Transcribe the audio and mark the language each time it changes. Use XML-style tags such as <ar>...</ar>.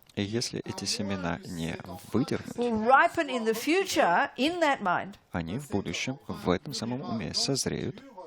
<ru>И если эти семена не выдернуть,</ru> <en>will ripen in the future in that mind</en> <ru>они в будущем в этом самом уме созреют</ru>